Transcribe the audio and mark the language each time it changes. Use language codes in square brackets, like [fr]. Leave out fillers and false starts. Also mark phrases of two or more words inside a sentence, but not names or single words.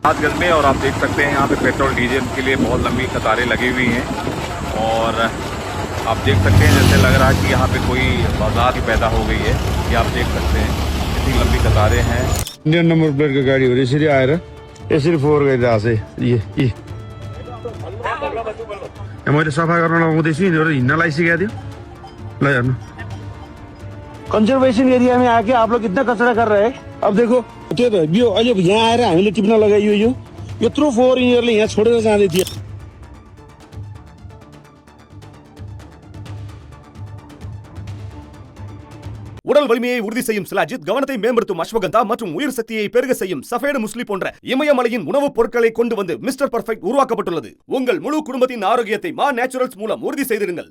[hi] गज में। और आप देख सकते हैं यहाँ पे पेट्रोल डीजल के लिए बहुत लंबी कतारें लगी हुई हैं और आप देख सकते हैं जैसे लग रहा है कि यहाँ पे कोई बाजार ही पैदा हो गई है। ये आप देख सकते हैं कितनी लंबी कतारें हैं। [en] Indian number plate [hi] का गाड़ी हो रही सिर्फ [ne] आएर यसरी फोहोर गरिरहेको छ। मैले सफा गर्न लगाउँदैछु यिनीहरू हिँड्न लागिसकेको थियो। ल हेर्नु [en] conservation area [hi] में आके आप लोग कितना कचरा कर रहे हैं। अब देखो [ne] त्यो त यो अहिले यहाँ आएर हामीले टिप्न लगाइयो यो यत्रो फोहोर यिनीहरूले यहाँ छोडेर जाँदै थियो। [ta] உடல் வலிமையை உறுதி செய்யும் சிலாஜித், கவனத்தை மேம்படுத்தும் அஸ்வகந்தா மற்றும் உயிர் சக்தியை பெருக செய்யும் சஃபேடு முஸ்லி போன்ற இமயமலையின் உணவுப் பொருட்களை கொண்டு வந்து மிஸ்டர் பர்ஃபெக்ட் உருவாக்கப்பட்டுள்ளது. உங்கள் முழு குடும்பத்தின் ஆரோக்கியத்தை மா நேச்சுரல்ஸ் மூலம் உறுதி செய்திருங்கள்.